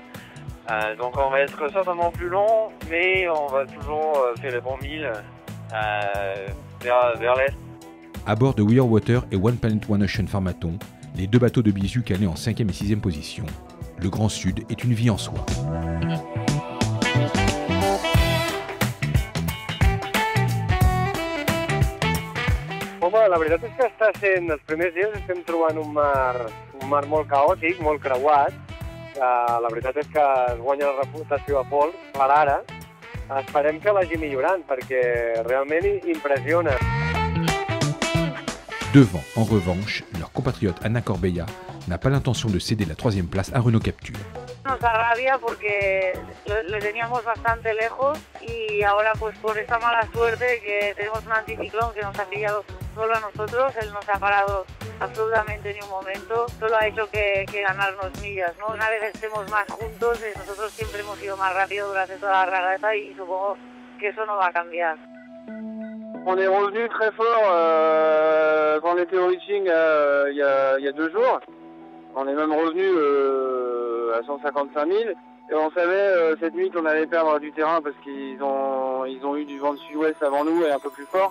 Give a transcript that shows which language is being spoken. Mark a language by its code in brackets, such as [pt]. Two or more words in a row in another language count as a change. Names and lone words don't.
[fr] Donc on va être certainement plus long, mais on va toujours faire les bons milles vers l'est. À bord de We Are Water et One Planet One Ocean Pharmaton, les deux bateaux de Bisu calés en 5e et 6e position, le Grand Sud est une vie en soi. [ca] Home, la veritat és que està sent, els primers dies estem trobant un mar molt caòtic, molt creuat. La veritat és que es guanya la reputació a pols per ara. Esperem que vagi millorant perquè realment impressiona. [fr] Devant, en revanche, leur compatriote Ana Corbeya n'a pas l'intention de céder la 3e place à Renault Capture. [es] Nos da rabia porque le teníamos bastante lejos y ahora pues por esta mala suerte que tenemos un anticiclón que nos ha pillado solo a nosotros, él no se ha parado absolutamente ni un momento, solo ha hecho que ganarnos millas, ¿no? Una vez estemos más juntos, nosotros siempre hemos ido más rápido durante toda la regata y supongo que eso no va a cambiar. [fr] On est revenu très fort quand on était au reaching il y a 2 jours. On est même revenu à 155 000 et on savait cette nuit qu'on allait perdre du terrain parce qu'ils ont eu du vent de sud-ouest avant nous et un peu plus fort.